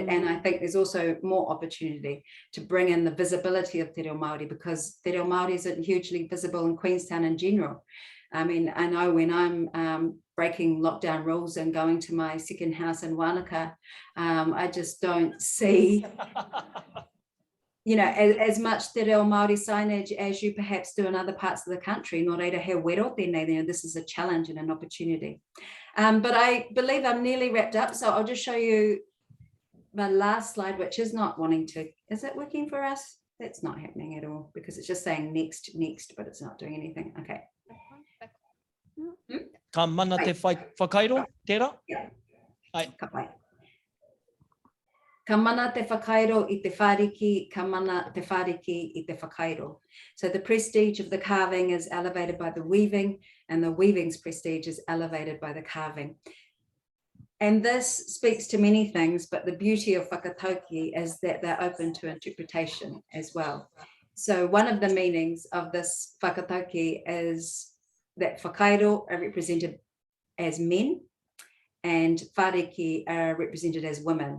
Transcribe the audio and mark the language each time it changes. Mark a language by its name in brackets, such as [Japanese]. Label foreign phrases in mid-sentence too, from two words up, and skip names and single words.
[English] And I think there's also more opportunity to bring in the visibility of [Māori] Te Reo Māori, [English] because [Māori] Te Reo Māori [English] isn't hugely visible in Queenstown in general. I mean, I know when I'm breaking lockdown rules and going to my second house in Wanaka, I just don't see as much [Māori] Te Reo Māori [English] signage as you perhaps do in other parts of the country. [Māori] Nō reira he wero tēnei, [English] this is a challenge and an opportunity. But I believe I'm nearly wrapped up, so I'll just show you my last slide, which is not wanting to, is it working for us? That's not happening at all, because it's just saying next, but it's not doing anything. Okay. [Māori] Ka mana te whakairo, tērā? Ai. Ka pai. Ka mana te whakairo I te whāriki, ka mana te whāriki I te whakairo. [English] So the prestige of the carving is elevated by the weaving, and the weaving's prestige is elevated by the carving. And this speaks to many things, but the beauty of whakatauki is that they're open to interpretation as well. So one of the meanings of this whakatauki is that whakairo are represented as men, and whāriki are represented as women.